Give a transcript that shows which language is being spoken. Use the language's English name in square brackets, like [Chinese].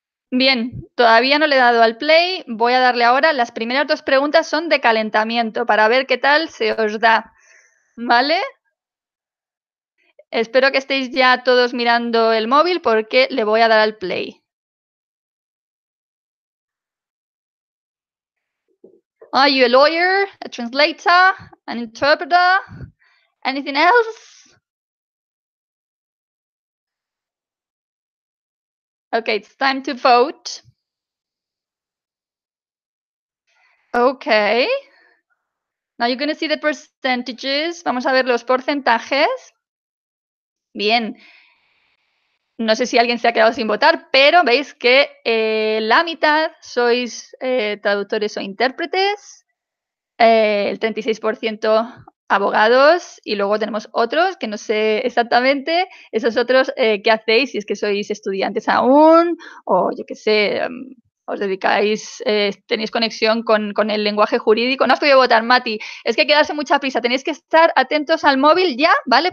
[Spanish] Bien, todavía no le he dado al play. Voy a darle ahora. Las primeras dos preguntas son de calentamiento para ver qué tal se os da. ¿Vale? Espero que estéis ya todos mirando el móvil porque le voy a dar al play. [English] Are you a lawyer, a translator, an interpreter, anything else? Okay, it's time to vote. Okay. Now you're going to see the percentages. [Spanish] Vamos a ver los porcentajes. Bien. No sé si alguien se ha quedado sin votar, pero veis que la mitad sois traductores o intérpretes, el 36% abogados y luego tenemos otros que no sé exactamente, esos otros qué hacéis, si es que sois estudiantes aún o yo qué sé, os dedicáis, tenéis conexión con el lenguaje jurídico. No has podido votar, Mati, es que hay que darse mucha prisa, tenéis que estar atentos al móvil ya, ¿vale?